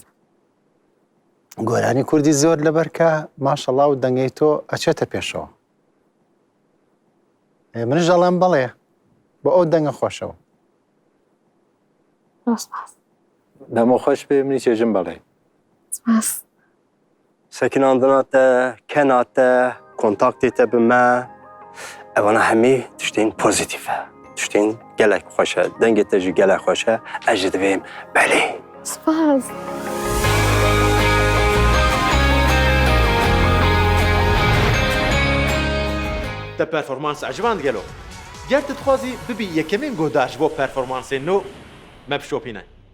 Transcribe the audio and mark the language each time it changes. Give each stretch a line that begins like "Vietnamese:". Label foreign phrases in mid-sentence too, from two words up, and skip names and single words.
Central Kurdish: گۆرانی کوردی زۆر لەبەرکە ماشەڵڵا و دەنگەی تۆ ئەچێتە پێشەوە منش ئەڵێم بەڵێ بۆ ئەو دەنگە خۆشەوە دەم خۆش پێ منی چێژم بەڵێ سەکناندناتە کەناتە کۆنتاکتێتە بمە ئەوانە هەمووی تشتین پۆزیتیڤە تشتین
Kurdish: gelek xweş e, dengê te jî gelek xweş e, ez jî divêm belê. Spas. Te performansa ejivan digelo. Ger tu dixwazî bibî yekemîn guhdarj bo performansên nû me bişopîne.